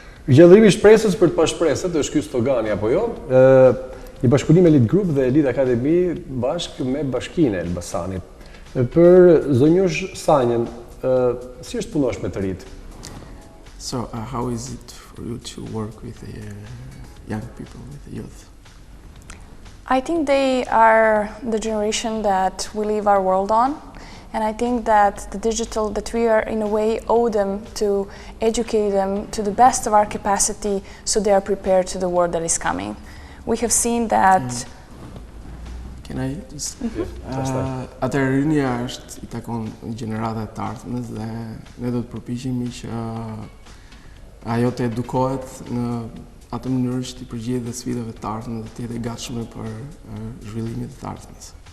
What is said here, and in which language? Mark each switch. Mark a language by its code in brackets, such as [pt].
[sq] Gjallërimi i shpresës për të pa shpresë, është ky slogani apo jo? Një bashkëpunim Elite Group dhe Elite Academy bashkë me Bashkinë e Elbasanit. Për zonjush Sanjën, si është punosh me të rit? [en] So, how is it for you to work with the young people, with the youth? I think they are the generation that we live our world on, and I think that the digital, that we are in a way owe them to educate them to the best of our capacity so they are prepared to the world that is coming. We have seen that... Can I just... [sq] Atëherë rinia është i takon gjeneratat të ardhmes dhe ne do të përpiqemi që ajo të edukohet në atë mënyrë që të përgjigjet dhe sfidave të ardhme dhe të jetë e gatshme për zhvillimin e të ardhmes.